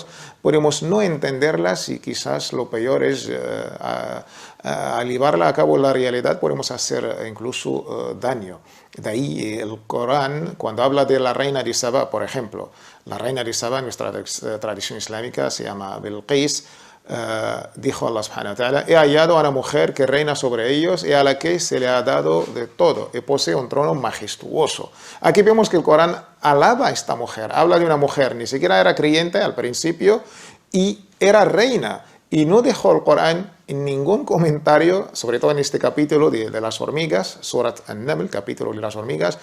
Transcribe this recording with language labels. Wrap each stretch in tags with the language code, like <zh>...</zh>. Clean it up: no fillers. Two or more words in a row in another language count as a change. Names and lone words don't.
<es>Podemos no entenderlas, y quizás lo peor es al llevarla a cabo en la realidad podemos hacer incluso daño. De ahí el Corán, cuando habla de la reina de Sabá, por ejemplo, la reina de Sabá en nuestra tradición islámica se llama Bilqis, dijo Allah</es> <ar>سبحانه وتعالى:</ar> <es>he hallado a una mujer que reina sobre ellos y a la que se le ha dado de todo, y posee un trono majestuoso. Aquí vemos que el Corán alaba a esta mujer, habla de una mujer, ni siquiera era creyente al principio, y era reina, y no dejó el Corán en ningún comentario, sobre todo en este capítulo de las hormigas, Surat An-Naml, capítulo de las hormigas.</es>